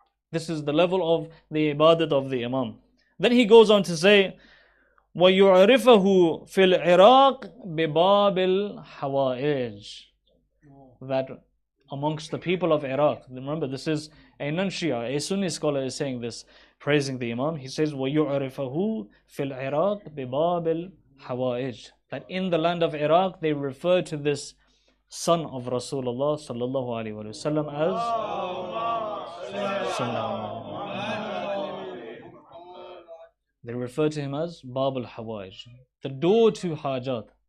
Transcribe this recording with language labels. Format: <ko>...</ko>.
<en>This is the level of the ibadat of the Imam. Then he goes on to say,</en> <ar>وَيُعْرِفَهُ فِي الْعِرَاقِ بِبَابِ الْحَوَائِجِ.</ar> <en>That amongst the people of Iraq, remember this is a non-Shia, a Sunni scholar is saying this, praising the Imam. He says,</en> <ar>وَيُعْرِفَهُ فِي الْعِرَاقِ بِبَابِ الْحَوَائِجِ.</ar> <en>That in the land of Iraq, they refer to this son of Rasulullah sallallahu alaihi wasallam as they refer to him as Bab al-Hawaij, the door to Hajat.</en>